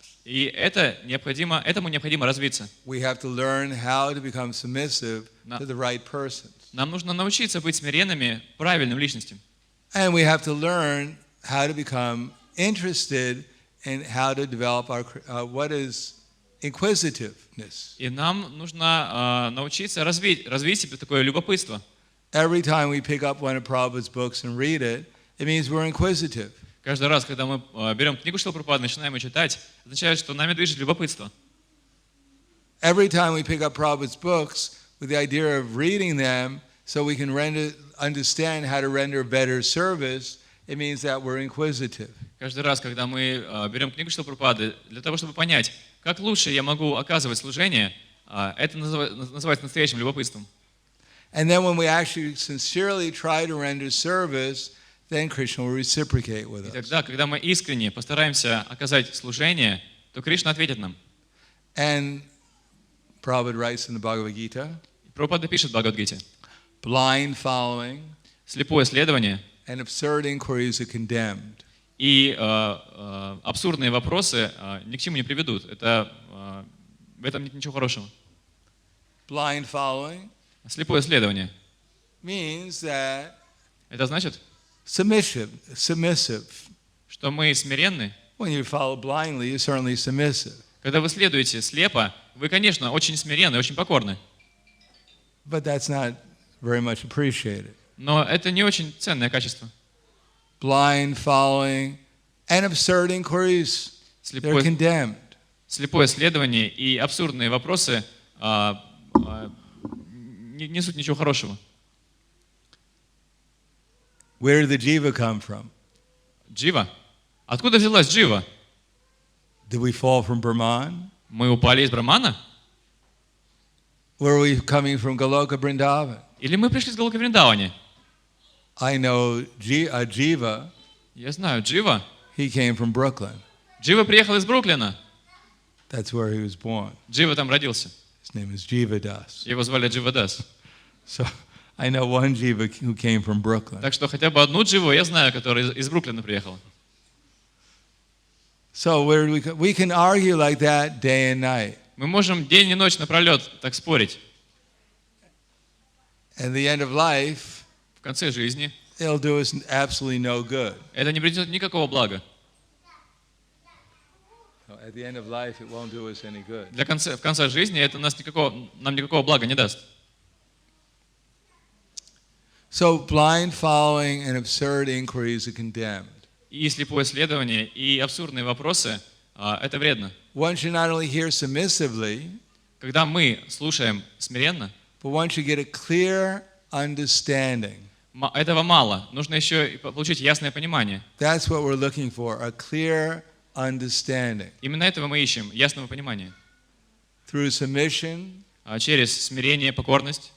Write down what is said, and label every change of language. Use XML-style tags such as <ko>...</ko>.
<ru>И этому необходимо развиться.</ru> <en>We have to learn how to become submissive to the right persons.</en> <ru>Нам нужно научиться быть смиренными правильным личностям.</ru> <en>And we have to learn how to become interested in how to develop what is inquisitiveness.</en> <ru>И нам нужно научиться развить себе такое любопытство.</ru> <en>Every time we pick up one of Prabhupada's books and read it, it means we're inquisitive.</en> <ru>Каждый раз, когда мы берем книгу Шрилы Прабхупады, начинаем ее читать, означает, что нами движет любопытство.</ru> <en>Every time we pick up Prabhupada's books with the idea of reading them so we can understand how to render better service, it means that we're inquisitive.</en> <ru>Каждый раз, когда мы берем книгу Шрилы Прабхупады, для того, чтобы понять, как лучше я могу оказывать служение, это называется настоящим любопытством.</ru> <en>And then when we actually sincerely try to render service, then Krishna will reciprocate with</en> <ru>И</ru> <en>us.</en> <ru>тогда, когда мы искренне постараемся оказать служение, то Кришна ответит нам.</ru> <en>And Prabhupada writes in the Bhagavad Gita,</en> <ru>Прабхупада пишет в Бхагавад-гите:</ru> <en>blind following</en> <ru>слепое следование</ru> <en>and absurd inquiries are condemned.</en> <ru>и абсурдные вопросы ни к чему не приведут. В этом нет ничего хорошего.</ru> <en>Blind following</en> <ru>Слепое следование.</ru> <en>means that</en> <ru>Это значит,</ru> <en>submissive.</en> <ru>что мы смиренны.</ru> <en>When you follow blindly, you're certainly submissive.</en> <ru>Когда вы следуете слепо, вы, конечно, очень смиренны, очень покорны.</ru> <en>But that's not very much appreciated.</en> <ru>Но это не очень ценное качество.</ru> <en>Blind following and absurd inquiries, they're condemned.</en> <ru>Слепое следование и абсурдные вопросы не несут ничего хорошего.</ru> <en>Where did the jiva come from?</en> <ru>Джива? Откуда взялась джива?</ru> <en>Did we fall from Brahman?</en> <ru>Мы упали из Брахмана?</ru> <en>Were we coming from Goloka Vrindavan?</en> <ru>Или мы пришли с Галока Вриндавани?</ru> <en>I know Jiva,</en> <ru>Я знаю, Джива.</ru> <en>he came from Brooklyn.</en> <ru>Джива приехал из Бруклина.</ru> <en>That's where he was born.</en> <ru>Джива там родился.</ru> <en>His name is Jiva Das.</en> <ru>Его звали Джива Дас.</ru> <en>So I know one Jiva who came from Brooklyn.</en> <ru>Так что хотя бы одну Дживу я знаю, которая из Бруклина приехала.</ru> <en>So we can argue like that day and night.</en> <ru>Мы можем день и ночь напролет так спорить.</ru> <en>At the end of life,</en> <ru>В конце жизни</ru> <en>it'll do us absolutely no good.</en> <ru>это не принесет никакого блага.</ru> <en>At the end of life, it won't do us any good.</en> <ru>В конце жизни это нам никакого блага не даст.</ru> <en>So blind following and absurd inquiries are condemned.</en> <ru>И слепое следование, и абсурдные вопросы это вредно.</ru> <en>One should not only hear submissively,</en> <ru>Когда мы слушаем смиренно,</ru> <en>but one should get a clear understanding.</en> <ru>этого мало. Нужно еще и получить ясное понимание.</ru> <en>That's what we're looking for, a clear understanding.</en> <ru>Именно этого мы ищем, ясного понимания.</ru> <en>Through submission,</en> <ru>Через смирение, покорность,</ru>